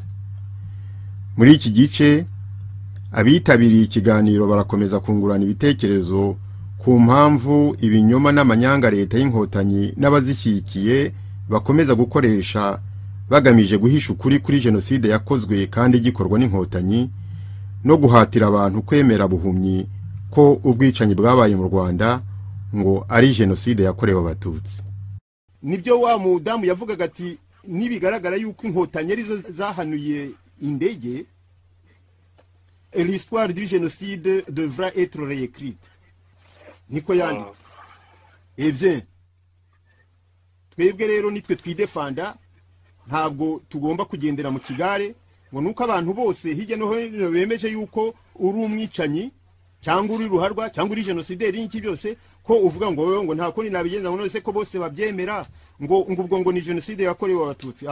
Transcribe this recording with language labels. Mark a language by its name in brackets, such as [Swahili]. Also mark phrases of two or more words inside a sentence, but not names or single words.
[Kinyarwanda] Muri iki gice abitabiriye ikiganiro barakomeza kungurana ibitekerezo ku mpamvu ibinyoma n'amanyanga leta y'inkotanyi n'abazishyikiye bakomeza gukoresha bagamije guhisha ukuri kuri jenoside yakozwe kandi gikorwa n'inkotanyi no guhatira abantu kwemera buhumyi ko ubwicanyi bwabaye mu Rwanda ngo ari jenoside yakorewe abatutsi. Nibyo wa mudamu yavugaga ati nibigaragara yuko inkotanyi arizo zahanuye indege, [French] l'histoire du génocide devra être réécrite. [Kinyarwanda] Niko yanditse. [French] Eh bien, [Kinyarwanda] twebwe rero nitwe twidefanda, ntabwo tugomba kugendera mu kigare ngo nuko abantu bose hirya no hino bemeje yuko uri umwicanyi cyangwa uri ruharwa cyangwa uri genocideri n'iki byose ko uvuga ngo wewe ngo nta ko nabigenza ngo nose ko bose babyemera ngo ubwo ngo ni jenoside yakorewe abatutsi.